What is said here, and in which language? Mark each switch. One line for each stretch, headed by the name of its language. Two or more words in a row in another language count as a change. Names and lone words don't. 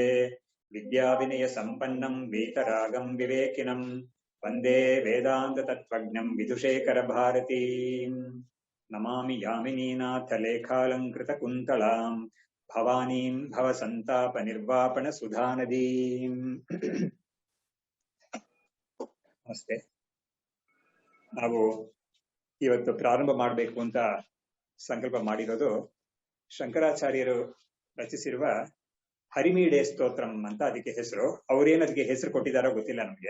Sanskrit: विद्याविनयसम्पन्नम् वीतरागम् विवेकिनम् वन्दे वेदान्ततत्त्वज्ञम् विदुषेखरभारतीम्। नमामि यामिनीनाथलेखालङ्कृतकुन्तलाम् भवानीम् भवसन्तापनिर्वापणसुधानदीम्।
Kannada: ನಮಸ್ತೆ. ನಾವು ಇವತ್ತು ಪ್ರಾರಂಭ ಮಾಡಬೇಕು ಅಂತ ಸಂಕಲ್ಪ ಮಾಡಿರೋದು ಶಂಕರಾಚಾರ್ಯರು ರಚಿಸಿರುವ ಹರಿಮೀಡೆ ಸ್ತೋತ್ರಂ ಅಂತ ಅದಕ್ಕೆ ಹೆಸರು. ಅವರೇನು ಅದಕ್ಕೆ ಹೆಸರು ಕೊಟ್ಟಿದ್ದಾರೋ ಗೊತ್ತಿಲ್ಲ ನಮ್ಗೆ.